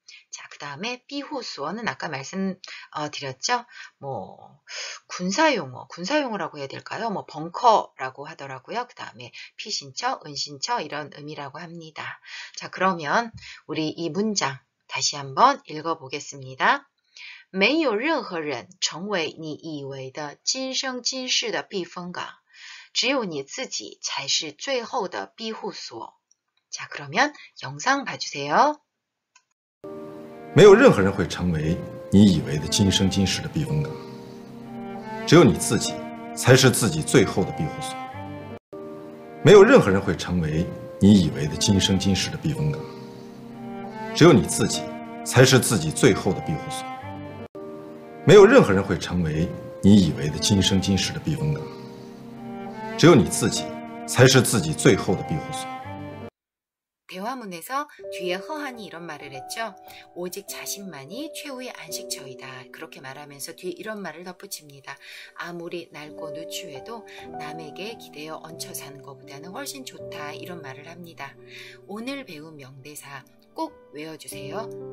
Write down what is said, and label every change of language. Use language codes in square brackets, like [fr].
[ko] 자, 그 다음에 비후수어는 아까 말씀드렸죠. 뭐 군사용어라고 해야 될까요? 뭐 벙커라고 하더라고요. 그 다음에 피신처, 은신처 이런 의미라고 합니다. 자, 그러면 우리 이 문장 다시 한번 읽어보겠습니다. [zh] 没有任何人成为你以为的今生今世的避风港，只有你自己才是最后的庇护所. [ko] 자, 그러면 영상 봐주세요. [zh] 没有任何人会成为你以为的今生今世的避风港，只有你自己才是自己最后的庇护所。没有任何人会成为你以为的今生今世的避风港，只有你自己才是自己最后的庇护所。没有任何人会成为你以为的今生今世的避风港，只有你自己才是自己最后的庇护所。 [ko] 대화문에서 뒤에 허한이 이런 말을 했죠. 오직 자신만이 최후의 안식처이다. 그렇게 말하면서 뒤에 이런 말을 덧붙입니다. 아무리 낡고 누추해도 남에게 기대어 얹혀 사는 것보다는 훨씬 좋다. 이런 말을 합니다. 오늘 배운 명대사 꼭 외워주세요.